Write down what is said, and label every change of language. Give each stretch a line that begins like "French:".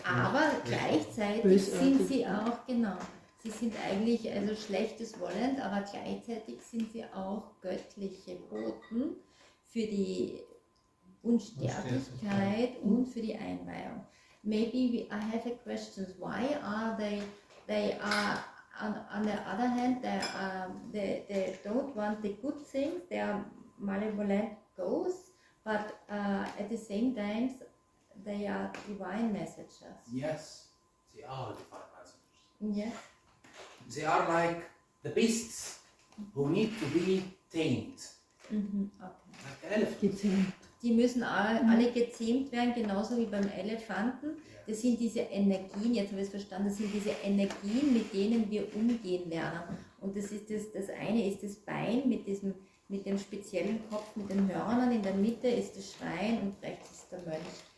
German: Aber gleichzeitig sind sie auch, sie sind eigentlich also schlechtes wollend, aber gleichzeitig sind sie auch göttliche Boten für die Unsterblichkeit und für die Einweihung.
English: Maybe I have a question. Why are they are on the other hand they don't want the good things. They are malevolent ghosts, but at the same time they are divine messengers. Yes, they are divine messengers. Yes. They are like the beasts who need to be tamed. Okay. Like the elephant.
German: Gezähmt. Die müssen alle gezähmt werden, genauso wie beim Elefanten. Das sind diese Energien, jetzt habe ich es verstanden, das sind diese Energien, mit denen wir umgehen lernen. Und das eine ist das Bein mit dem speziellen Kopf, mit den Hörnern, in der Mitte ist das Schwein und rechts ist der Mönch.